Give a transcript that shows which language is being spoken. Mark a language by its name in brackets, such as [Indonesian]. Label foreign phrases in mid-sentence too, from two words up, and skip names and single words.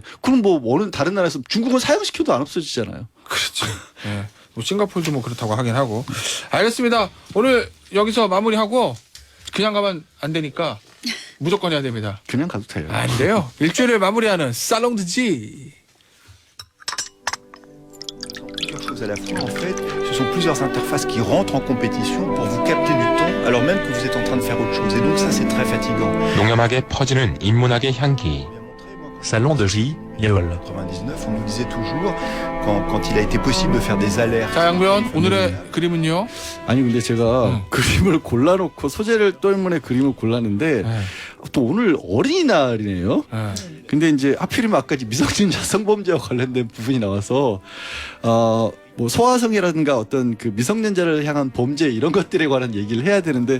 [Korean] 그럼 뭐 어느 다른 나라에서 중국은 사형시켜도 안 없어지잖아요. 그렇죠. 예. 뭐 싱가포르도 뭐 그렇다고 하긴 하고. 알겠습니다. 오늘 여기서 마무리하고 그냥 가면 안 되니까 무조건 해야 됩니다. 그냥 가도 돼요. 안 돼요. 일주일을 마무리하는 살롱드지. [French] Plusieurs choses à la fois. En fait, ce sont plusieurs interfaces qui rentrent en compétition pour vous capter du temps alors même que vous êtes en train de faire autre chose. Et donc ça, c'est très fatigant. [Korean] 농염하게 퍼지는 인문학의 향기. Salon de J. [French] En 99, on nous disait toujours, quand il a été possible de faire des alertes. [Korean] 자, 양변 오늘의 그림은요. 아니 근데 제가 그림을 골라놓고 소재를 때문에 그림을 골랐는데 네. 또 오늘 어린이날이네요. 네. 근데 이제 하필이면 아까 미성년자 성범죄와 관련된 부분이 나와서 뭐 소아성이라든가 어떤 그 미성년자를 향한 범죄 이런 것들에 관한 얘기를 해야 되는데